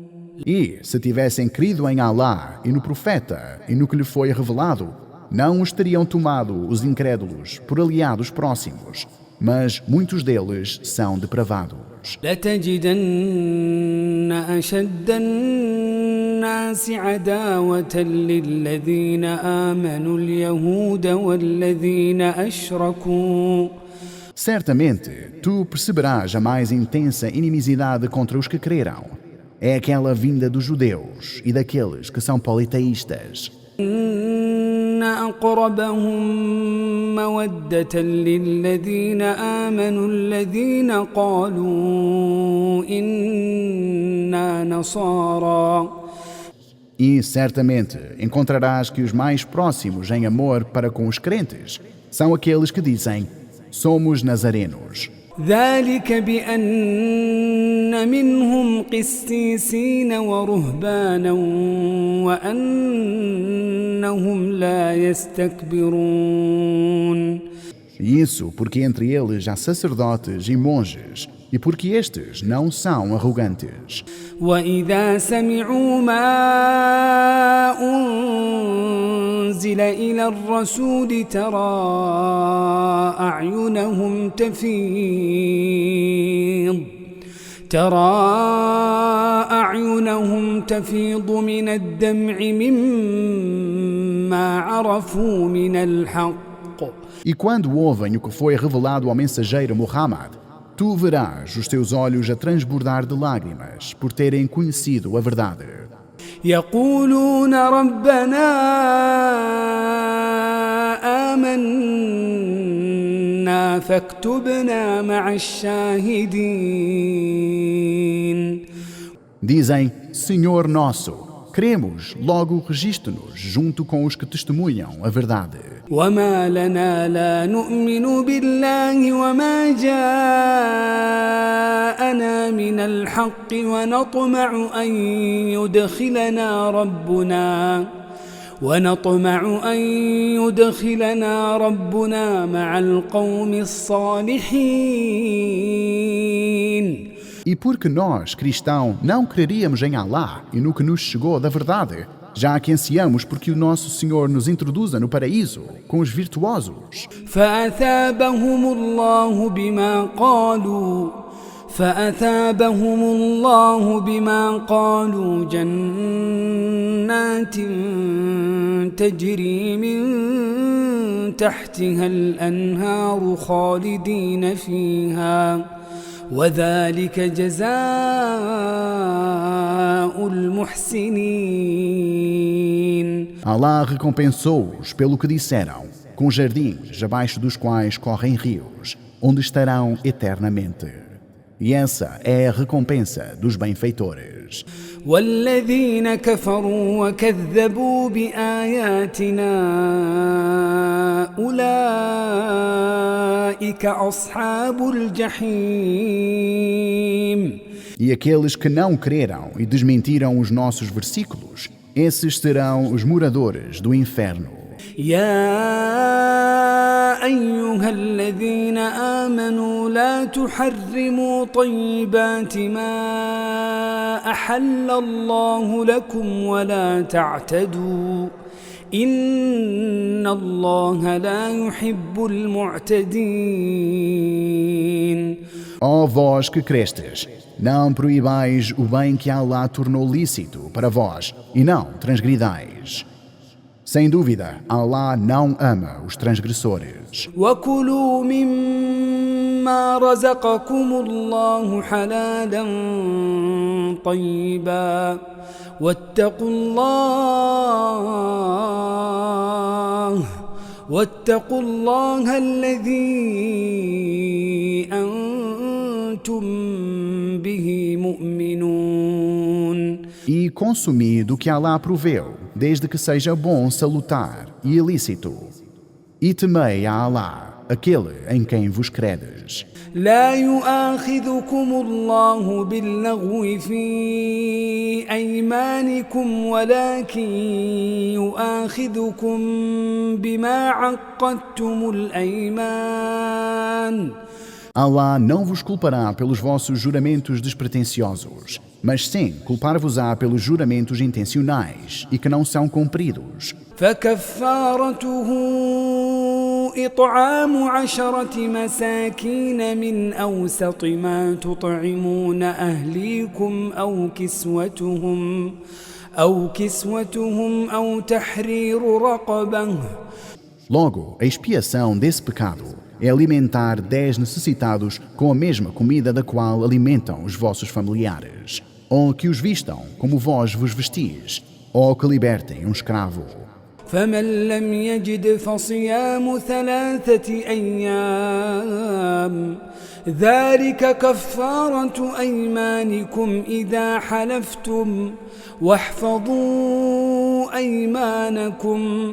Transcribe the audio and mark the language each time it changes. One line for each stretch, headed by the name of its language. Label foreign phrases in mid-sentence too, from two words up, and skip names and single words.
Portuguese: E, se tivessem crido em Allah e no profeta e no que lhe foi revelado, não os teriam tomado os incrédulos por aliados próximos, mas muitos deles são depravados.
Arabic: لتجدن أشد الناس عداوة للذين آمنوا اليهود والذين أشركوا.
Portuguese: Certamente, tu perceberás a mais intensa inimizade contra os que creram. É aquela vinda dos judeus e daqueles que são politeístas.
Arabic: إن أقربهم مودة للذين آمنوا الذين قالوا إنا نصارى.
Portuguese: E certamente encontrarás que os mais próximos em amor para com os crentes são aqueles que dizem: somos nazarenos.
Arabic: ذلك بأن منهم قسيسين ورهبانا وأنهم لا يستكبرون.
Portuguese: Isso porque entre eles há sacerdotes e monges, e porque estes não são arrogantes.
Arabic: وإذا سمعوا ما أنزل إلى الرسول ترى أعينهم تفيض من الدمع مما عرفوا من الحق.
Portuguese: E quando ouvem o que foi revelado ao mensageiro Muhammad, tu verás os teus olhos a transbordar de lágrimas por terem conhecido a verdade.
Arabic: يقولون ربنا آمنا فاكتبنا مع الشاهدين.
Portuguese: Dizem: Senhor nosso, cremos, logo registe-nos junto com os que testemunham a verdade.
Arabic: وما لنا لا نؤمن بالله وما جاءنا من الحق ونطمع أن يدخلنا ربنا مع القوم الصالحين.
Portuguese: E porque nós, cristãos, não creríamos em Allah e no que nos chegou da verdade, já que ansiamos porque o nosso Senhor nos introduza no paraíso com os virtuosos.
Arabic: فأثابهم الله بما قالوا جنات تجري من تحتها الأنهار خالدين فيها وذلك جزاء المحسنين.
Portuguese: Allah recompensou-os pelo que disseram, com jardins abaixo dos quais correm rios, onde estarão eternamente. E essa é a recompensa dos benfeitores.
Arabic: والذين كفروا وكذبوا بآياتنا أولئك أصحاب الجحيم.
Portuguese: E aqueles que não creram e desmentiram os nossos versículos, esses serão os moradores do inferno.
Arabic: يا أيها الذين آمنوا لا تحرموا طيبات ما أحل الله لكم ولا تعتدوا إن الله لا يحب المعتدين.
Portuguese: Ó vós que crestes, não proibais o bem que Allah tornou lícito para vós e não transgridais. Sem dúvida, Allah não ama os transgressores.
Arabic: وَكُلُوا مِمَّا رَزَقَكُمُ اللَّهُ حَلَالًا طَيِّبًا واتقوا الله الذي أنتم به مؤمنون.
Portuguese: E consumi do que Allah proveu, desde que seja bom, salutar e ilícito. E temei a Allah, aquele em quem vos credes.
Arabic: لا يؤاخذكم الله باللغو في أيمانكم ولكن يؤاخذكم بما عقدتم الأيمان.
Portuguese: Allah não vos culpará pelos vossos juramentos despretensiosos, mas sim culpar-vos-á pelos juramentos intencionais e que não são cumpridos.
Arabic: فكفارته إطعام 10 مساكين من أوسط ما تطعمون أهليكم أو كسوتهم أو تحرير رقبة.
Portuguese: Logo, a expiação desse pecado é alimentar 10 necessitados com a mesma comida da qual alimentam os vossos familiares, ou que os vistam como vós vos vestis, ou que libertem um escravo.
Arabic: فمن لم يجد فصيام 3 أيام ذلك كفارة أيمانكم إذا حلفتم واحفظوا أيمانكم.